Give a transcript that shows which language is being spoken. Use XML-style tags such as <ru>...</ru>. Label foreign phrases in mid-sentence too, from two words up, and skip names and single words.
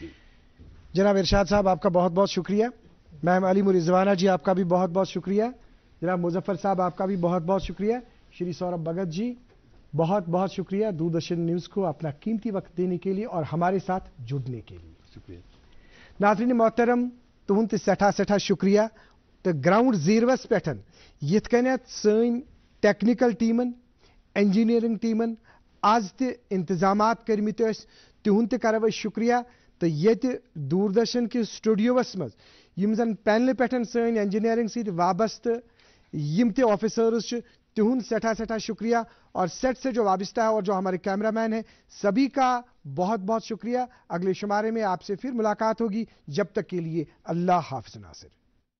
<ur>جناب ارشاد صاحب، آپ کا بہت بہت شکریہ۔ میم علیم رضوانہ جی، آپ کا بھی بہت بہت شکریہ. جناب مظفر صاحب، آپ کا بھی بہت بہت شکریہ۔ شری سوربھ بھگت جی، بہت بہت شکریہ دوردرشن نیوز کو اپنا قیمتی وقت دینے کے لیے اور ہمارے ساتھ جڑنے کے لیے. शुक्रिया। ناظرین محترم,</ur> <ks>तुहंद सठा सठा शुक्रिया। तो ग्राउंड जीरोस पे यिथ कन्यत सन टेक्निकल टीमन, इंजीनियरिंग टीमन आज ते इंतजामात करमित तिहुंद ते करव शुक्रिया। तो</ks> <ur>یہ دوردرشن کے اسٹوڈیوز</ur> <ks>मज यम जन पैनल पे सन इंजीनियरिंग सत वाबस्त यम ते ऑफिसर्स तिहुंद सठा सठा शुक्रिया।</ks> <ur>اور سیٹ سے جو وابستہ ہے اور جو ہمارے کیمرہ مین ہیں سبھی کا بہت بہت شکریہ. اگلے شمارے میں آپ سے پھر ملاقات ہوگی۔ جب تک کے لیے اللہ حافظ ناصر.</ur>